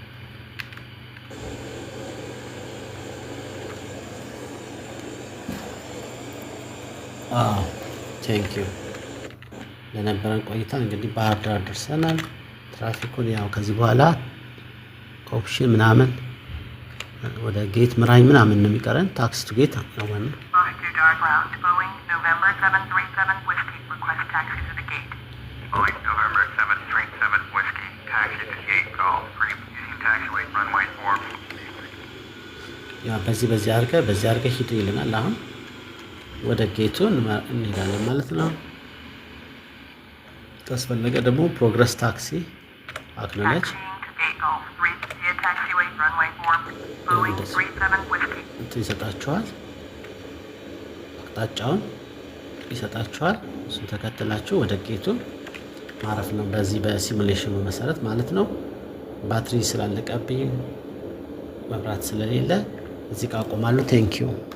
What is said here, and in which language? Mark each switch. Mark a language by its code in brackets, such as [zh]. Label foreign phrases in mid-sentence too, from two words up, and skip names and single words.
[am] ቴንኪዩ ለነበረን ቆይታ። እንግዲህ ባህር ዳር ደርሰናል። ትራፊኩን ያው ከዚህ በኋላ ኦፕሽን ምናምን ወደ ጌት ምራኝ ምናምን ነው የሚቀረን። [en] taxi to gate [am] ነው ማለት ነው። [en] Bahir Dar ground, Boeing November 737 Whiskey, request taxi to the gate. Boeing November 737 Whiskey, taxi to gate call 3 using taxiway runway 4. [am] ያው በዚህ አድርገህ ሂድ ይለናል። አሁን ወደ ጌቱ እንሄዳለን ማለት ነው። ካስፈለገ ደግሞ [en] progress taxi acknowledge Taxiing to gate golf 3 via taxiway runway 4. Boeing 37 Whiskey. [am] ይሰጣችኋል፣ አቅጣጫውን ይሰጣችኋል። እሱን ተከትላችሁ ወደ ጌቱ ማረፍ ነው፣ በዚህ በሲሙሌሽኑ መሰረት ማለት ነው። ባትሪ ስላለቀብኝ መብራት ስለሌለ እዚህ ጋር አቆማለሁ። ቴንኪዩ